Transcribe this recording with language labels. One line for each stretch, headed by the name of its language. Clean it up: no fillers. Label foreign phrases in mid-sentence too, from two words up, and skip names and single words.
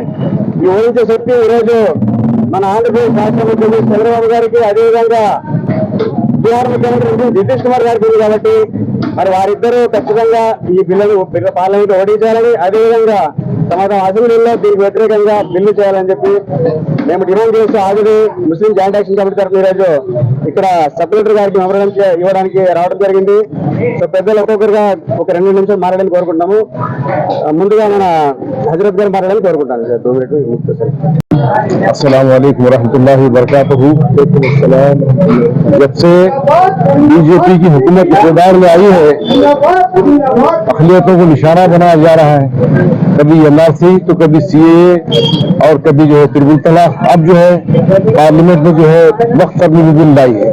Telugu: ఈ ఓడించే శక్తి ఈరోజు మన ఆంధ్రప్రదేశ్ రాష్ట్ర ముఖ్యమంత్రి చంద్రబాబు గారికి, అదేవిధంగా బీహార్ ముఖ్యమంత్రి నితీష్ కుమార్ గారికి ఉంది కాబట్టి మరి వారిద్దరూ ఖచ్చితంగా ఈ బిల్లును పార్లమెంట్ ఓడించాలని, అదేవిధంగా తమ అసెంబ్లీలో దీనికి వ్యతిరేకంగా బిల్లు చేయాలని చెప్పి మేము డిమాండ్ చేస్తూ ఆల్రెడీ ముస్లిం జాయింట్ యాక్షన్ కమిటీ తరఫున ఈరోజు ఇక్కడ
English: sub collector
Telugu: గారికి మెమోరాండం ఇవ్వడానికి రావడం జరిగింది। సో పెద్దలు ఒక్కొక్కరుగా ఒక 2 నిమిషాలు మాట్లాడాలని కోరుకుంటున్నాము। ముందుగా మన హజరత్ గారు మాట్లాడాలని కోరుకుంటాను సార్। 2 మినిట్లు।
Arabic: السلام عليكم ورحمة الله وبركاته.
Urdu: جب سے بی جے پی کی حکومت اقتدار میں آئی ہے، اقلیتوں کو نشانہ بنایا جا رہا ہے. کبھی NRC تو کبھی CAA اور کبھی جو ہے ٹرپل طلاق. اب جو ہے پارلیمنٹ میں جو ہے وقف ترمیمی بل لائی ہے.